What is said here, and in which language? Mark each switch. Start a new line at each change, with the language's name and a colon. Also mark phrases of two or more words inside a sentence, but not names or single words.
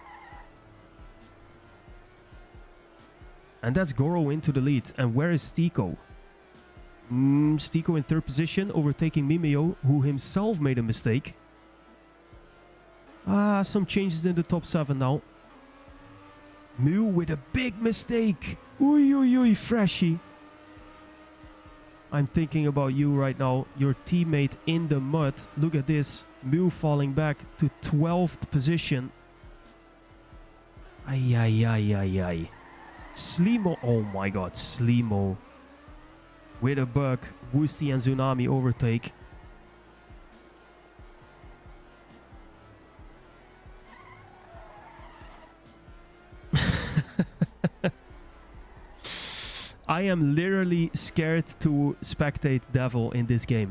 English: And that's Goro into the lead. And where is Stiko? Stiko in 3rd position, overtaking Mimeo, who himself made a mistake. Some changes in the top 7 now. Mu with a big mistake. Ui, ui, ui, Freshie. I'm thinking about you right now. Your teammate in the mud. Look at this. Mu falling back to 12th position. Ay, ay, ay, ay, ay. Slimo. Oh my god, Slimo. With a bug. Woosty and Tsunami overtake. I am literally scared to spectate Devil in this game.